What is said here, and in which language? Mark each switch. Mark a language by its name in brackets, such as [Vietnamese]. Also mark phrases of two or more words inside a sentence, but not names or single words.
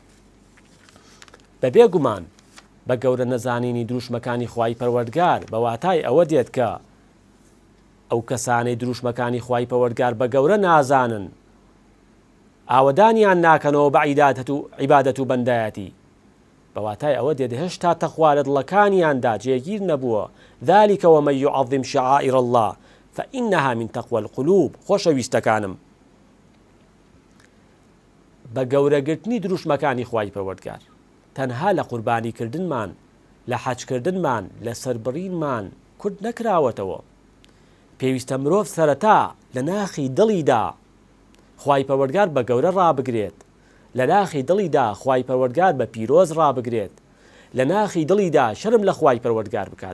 [Central Kurdish] بەبێ گومان بە گەورە نەزانینی دروشمەکانی خوای پەروەردگار بە واتای ئەوە دێت کە ئەو کەسانەی دروشمەکانی خوای پەروەردگار بە گەورە نازانن، ئاوەدانیان ناکەنەوە بە عیبادەت و بەندایەتی. بە واتای ئەوە دێت هێشتا تەخوا لە دڵەکانیاندا جێگیر نەبووە. [Arabic] ذلك ومن يعظم شعائر الله فإنها من تقوى القلوب. [Central Kurdish] خۆشەویستەکانم، بە گەورەگرتنی دروشمەکانی خوای پەروەردگار تەنها لە قوربانیکردنمان، لە حەجکردنمان، لە سەربڕینمان کورد نەکراوەتەوە. پێویستە مرۆڤ سەرەتا لە ناخی دڵیدا خوای پەروەردگار بە گەورە ڕابگرێت، لە ناخی دڵیدا خوای پەروەردگار بە پیرۆز ڕابگرێت، لە ناخی دڵیدا شەرم لە خوای پەروەردگار بکات.